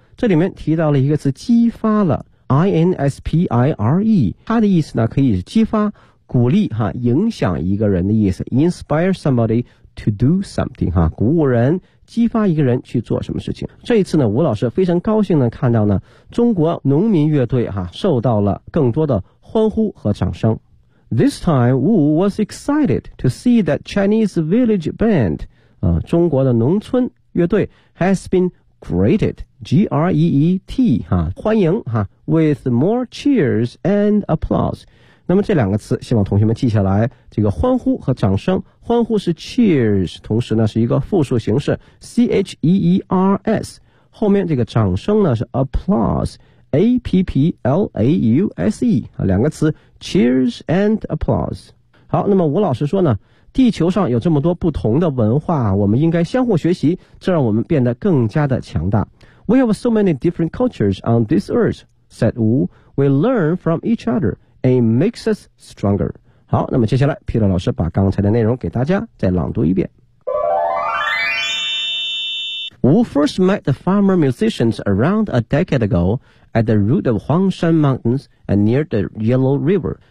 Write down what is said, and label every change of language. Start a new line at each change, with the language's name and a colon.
Chinese: 这里面提到了一个词激发了 inspire, 它的意思呢可以是激发鼓励哈，影响一个人的意思， inspire somebody to do something 哈，鼓舞人激发一个人去做什么事情。这一次呢吴老师非常高兴的看到呢中国农民乐队哈受到了更多的欢呼和掌声。
English: This time Wu was excited to see that Chinese village band、中国的农村乐队 has been greeted G-R-E-E-T 哈，欢迎哈 with more cheers and applause。
Chinese: 那么这两个词希望同学们记下来，这个欢呼和掌声，欢呼是 cheers, 同时呢是一个复数形式 C-H-E-E-R-S, 后面这个掌声呢是 applause A-P-P-L-A-U-S-E, 两个词 cheers and applause。好，那么吴老师说呢，地球上有这么多不同的文化，我们应该相互学习，这让我们变得更加的强大。
English: We have so many different cultures on this earth, said Wu. We learn from each other, and it makes us stronger.
Chinese: 好，那么接下来 Peter 老师把刚才的内容给大家再朗读一遍。
English: Wu first met the farmer musicians around a decade ago at the root of Huangshan Mountains and near the Yellow River.